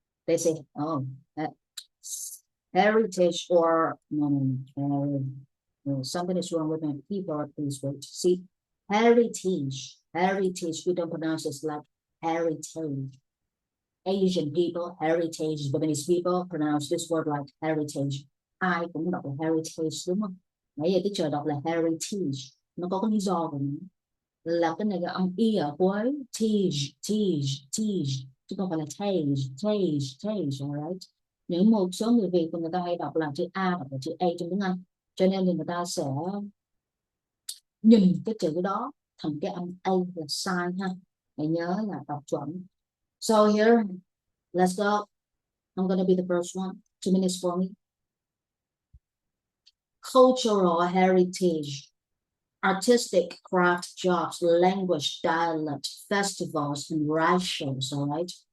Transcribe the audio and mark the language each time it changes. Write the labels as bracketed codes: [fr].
[en] They say, oh, heritage or no, something is wrong with my keyboard. Please wait. See, heritage. Heritage. We don't pronounce it like heritage. Asian people, heritage, Japanese people pronounce this word like heritage. [vi] Ai cũng đọc là heritage đúng không? Nãy giờ cái trời đọc là heritage. Nó có cái lý do của nó. Là cái này là âm y ở cuối. Tige, chứ không phải là tage, alright? Những một số người Việt của người ta hay đọc là chữ A hoặc là chữ A trong tiếng Anh. Cho nên thì người ta sẽ nhìn cái chữ đó thành cái âm A là sai ha. Hãy nhớ là đọc chuẩn. [en] So here, let's go. I'm going to be the first one. 2 minutes for me. Cultural heritage, artistic craft jobs, language, dialect, festivals, and rituals, all right?